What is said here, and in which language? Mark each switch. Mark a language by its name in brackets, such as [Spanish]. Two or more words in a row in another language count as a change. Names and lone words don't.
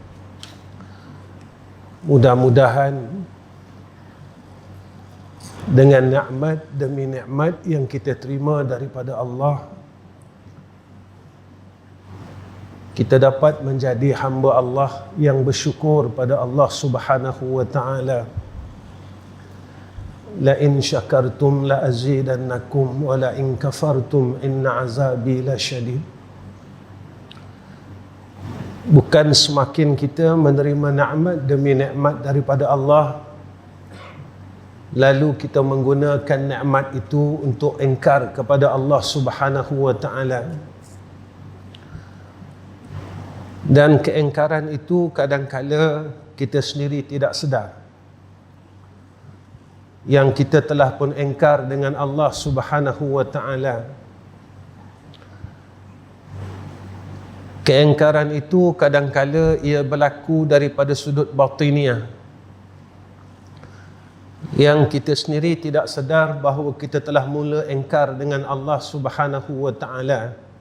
[Malay] Mudah-mudahan dengan nikmat demi nikmat yang kita terima daripada Allah, kita dapat menjadi hamba Allah yang bersyukur pada Allah [Arabic] سبحانه وتعالى. لئن شكرتم لأزيدنكم ولئن كفرتم إن عذابي لشديد. [Malay] Bukan semakin kita menerima nikmat demi nikmat daripada Allah, lalu kita menggunakan nikmat itu untuk ingkar kepada Allah [Arabic] سبحانه وتعالى. [Malay] Dan keingkaran itu kadang-kala kita sendiri tidak sedar yang kita telah pun ingkar dengan Allah [Arabic] سبحانه وتعالى. [Malay] Keingkaran itu kadang-kala ia berlaku daripada sudut batiniah, yang kita sendiri tidak sedar bahawa kita telah mula ingkar dengan Allah [Arabic] سبحانه وتعالى.